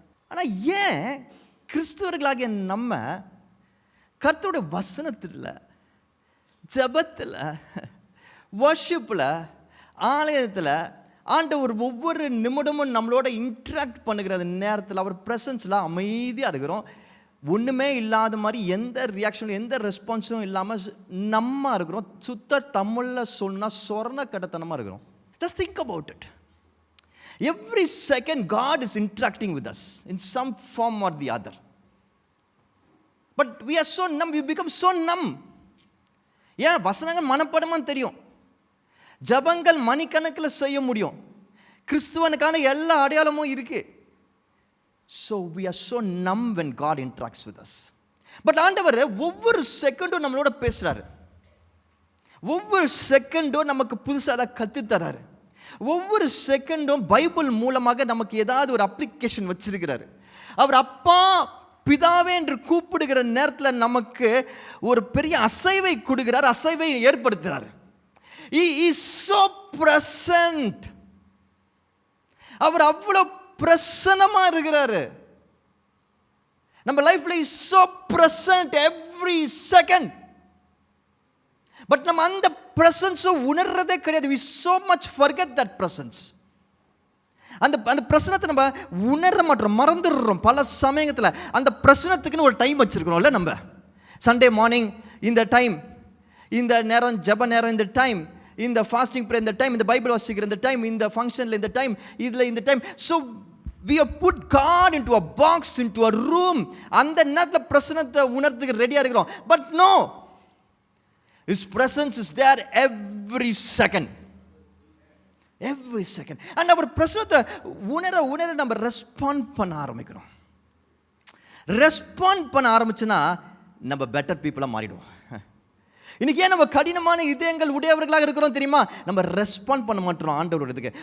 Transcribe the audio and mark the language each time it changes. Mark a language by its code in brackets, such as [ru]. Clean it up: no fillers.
[ta] ஆனால் ஏன் கிறிஸ்துவர்களாகிய நம்ம கர்த்தருடைய வசனத்தில், ஜபத்தில், வர்ஷிப்பில், ஆலயத்தில் ஆண்டவர் ஒவ்வொரு நிமிடமும் நம்மளோட இன்ட்ராக்ட் பண்ணுகிற நேரத்தில் அவர் ப்ரெசன்ஸில் அமைதியாக இருக்கிறோம், ஒன்றுமே இல்லாத மாதிரி எந்த ரியாக்ஷனும் எந்த ரெஸ்பான்ஸும் இல்லாமல் நம்ம இருக்கிறோம். சுத்த தமிழில் சொன்னால் சொரண கடத்தனமாக இருக்கிறோம். [en] Just think about it. Every second God is interacting with us in some form or the other. But we are so numb, we become so numb. [ta] ஏன் வசனங்கள் மனப்படமாக தெரியும், ஜபங்கள் மணிக்கணக்கில் செய்ய முடியும், கிறிஸ்துவனுக்கான எல்லா அடையாளமும் இருக்கு. [en] So we are so numb when God interacts with us. [ta] But ஆண்டவர் ஒவ்வொரு செகண்டும் நம்மளோட பேசுறாரு, ஒவ்வொரு செகண்டும் நமக்கு புதுசாக அதை கற்றுத்தராரு, ஒவ்வொரு செகண்டும் பைபிள் மூலமாக நமக்கு ஏதாவது ஒரு அப்ளிகேஷன் வச்சிருக்கிறாரு. அவர் அப்பா பிதாவே என்று கூப்பிடுகிற நேரத்தில் நமக்கு ஒரு பெரிய அசைவை கொடுக்கிறார், அசைவை ஏற்படுத்துகிறார். [en] He is so present. [ta] அவர் அவ்வளோ பிரசன்னமா இருக்கிறாரு. [en] நம்ம லைஃப்ல is so present every second. [ta] But நம்ம அந்த பிரசன்ஸை உணர்றதே கிடையாது. [en] we so much forget that presence. [ta] அந்த பிரசனத்தை நம்ம உணர மாட்டோம், மறந்துடுறோம். பல சமயத்தில் அந்த பிரசனத்துக்குன்னு ஒரு டைம் வச்சுருக்கிறோம்ல. நம்ம சண்டே மார்னிங் இந்த டைம், இந்த நேரம் ஜப நேரம் இந்த டைம், இந்த ஃபாஸ்டிங் ப்ரே இந்த டைம், இந்த பைபிள் வாசிக்கிற இந்த டைம், இந்த ஃபங்க்ஷனில் இந்த டைம், இதில் இந்த time. [en] So we have put God into a box, into a room. [ta] அந்த நேரத்தில் பிரசனத்தை உணர்றதுக்கு ரெடியாக இருக்கிறோம். But no, [en] His presence is there every second. Every second. And our [ta] பிரசனத்தை உணர நம்ம ரெஸ்பாண்ட் பண்ண ஆரம்பிக்கணும். ரெஸ்பாண்ட் பண்ண ஆரம்பிச்சுன்னா நம்ம பெட்டர் பீப்புளாக மாறிடுவோம். இன்னைக்கு ஏன் நம்ம கடினமான இதயங்கள் உடையவர்களாக இருக்கிறோம் தெரியுமா? நம்ம ரெஸ்பாண்ட் பண்ண மாட்டோம் ஆண்டவருக்கு.